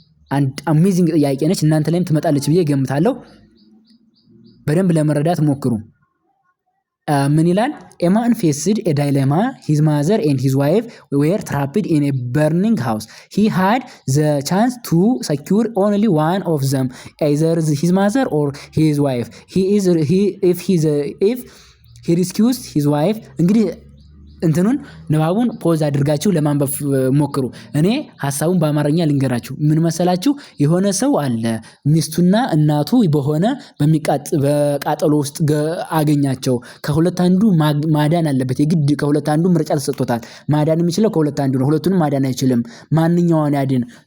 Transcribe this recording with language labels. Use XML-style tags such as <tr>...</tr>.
<am>አንድ አሜዚንግ ጥያቄ ነች። እናንተ ላይም ትመጣለች ብዬ ገምታለሁ። በደንብ ለመረዳት ሞክሩ። ምን ይላል?</am> <en>a man faced a dilemma. His mother and his wife were trapped in a burning house. He had the chance to secure only one of them, either his mother or his wife. If he rescues his wife,</en> <am>እንግዲህ እንትኑን ንባቡን ፖዝ አድርጋችሁ ለማንበብ ሞክሩ። እኔ ሐሳቡን በአማርኛ ልንገራችሁ። ምን መሰላችሁ? የሆነ ሰው አለ ሚስቱና እናቱ በሆነ በቃጠሎ ውስጥ አገኛቸው። ከሁለት አንዱ ማዳን አለበት። የግድ ከሁለት አንዱ ምርጫ ተሰጥቶታል። ማዳን የሚችለው ከሁለት አንዱ ነው። ሁለቱንም ማዳን አይችልም። ማንኛውን ያድን?</am>